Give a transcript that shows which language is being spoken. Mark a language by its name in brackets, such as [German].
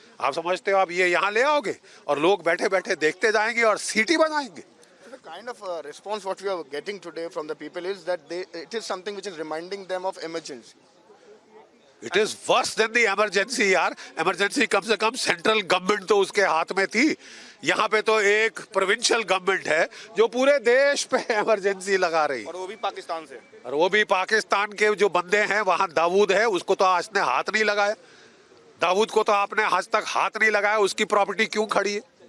[Hindi] आप समझते हो आप ये यहाँ ले आओगे और लोग बैठे बैठे देखते जाएंगे और सीटी बनाएंगे। [English] The kind of response what we are getting today from the people is that it is something which is reminding them of emergency. It is worse than the emergency यार। [Hindi] emergency कम से कम सेंट्रल गवर्नमेंट तो उसके हाथ में थी, यहाँ पे तो एक प्रोविंशियल गवर्नमेंट है जो पूरे देश पे इमरजेंसी लगा रही है, और वो भी पाकिस्तान से। और वो भी पाकिस्तान के जो बंदे हैं, वहाँ दाऊद है, उसको तो आज ने हाथ नहीं लगाया। दाऊद को तो आपने आज तक हाथ नहीं लगाया, उसकी प्रॉपर्टी क्यों खड़ी है?